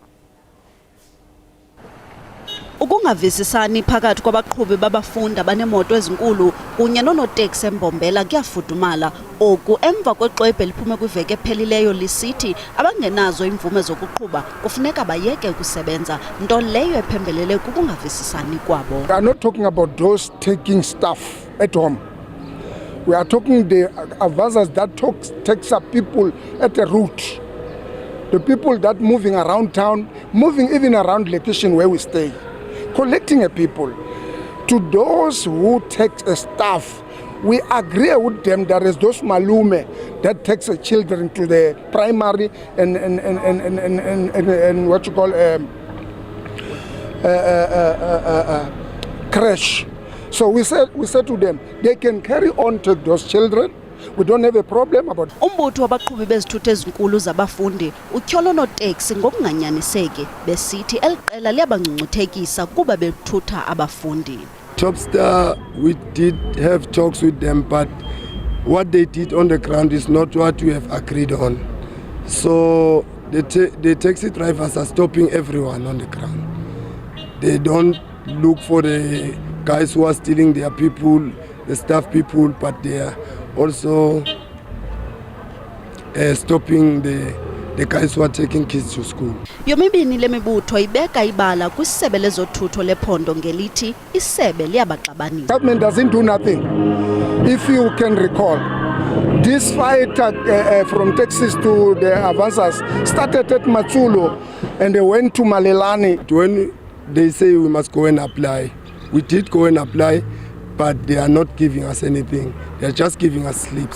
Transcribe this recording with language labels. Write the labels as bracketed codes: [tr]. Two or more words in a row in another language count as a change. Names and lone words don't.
[xh] Ukungavisisani phakathi kwabaqhubi babafundi abanemoto ezinkulu kunye nonoteksi eMbombela kuyafudumala. Oku emva kweqwebhe liphume kwiveki ephelileyo lisithi abangenazo imvume zokuqhuba kufuneka bayeke ukusebenza, nto leyo ephembelele kukungavisisani kwabo. [en] We are not talking about those taking stuff at home. We are talking the advisors that takes up people at the route. The people that moving around town, moving even around location where we stay. Collecting a people. To those who take a staff, we agree with them that is those malume that takes the children to the primary and what you call crash. So we said to them they can carry on to those children. We don't have a problem about it. [xh] Umbutho wabaqhubi bezithuthi ezinkulu zabafundi utyholo onoteksi ngokunganyaniseki besithi eliqela liyabangcungcuthekisa kuba bethutha abafundi. [en] Topstar, we did have talks with them, but what they did on the ground is not what we have agreed on. So the taxi drivers are stopping everyone on the ground. They don't look for the guys who are stealing their people, the staff people, but they are also stopping the guys who are taking kids to school. [xh] Yomibini lemibutho ibeka ibala kwisebe lezothutho lephondo ngelithi isebe liyabaxabanisa. [en] Government doesn't do nothing. If you can recall, this fight from taxis to the advancers started at Matsulo and they went to Malelani. When they say we must go and apply, we did go and apply, but they are not giving us anything. They are just giving us slips.